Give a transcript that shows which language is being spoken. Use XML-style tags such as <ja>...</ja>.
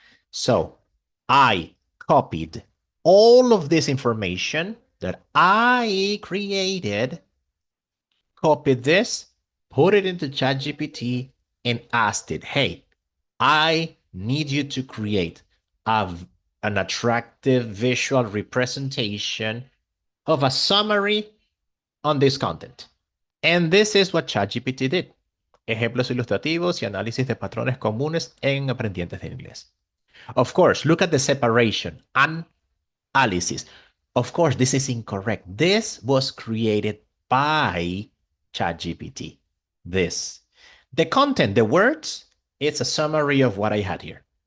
<en>So I copied all of this information that I created, copied this, put it into ChatGPT, and asked it, hey, I need you to create an attractive visual representation of a summary on this content. And this is what ChatGPT did.</en> <es>Ejemplos ilustrativos y análisis de patrones comunes en aprendientes de inglés.</es> <en>Of course, look at the separation. Analysis. Of course, this is incorrect. This was created by ChatGPT. This. The content, the words, it's a summary of what I had here.</en>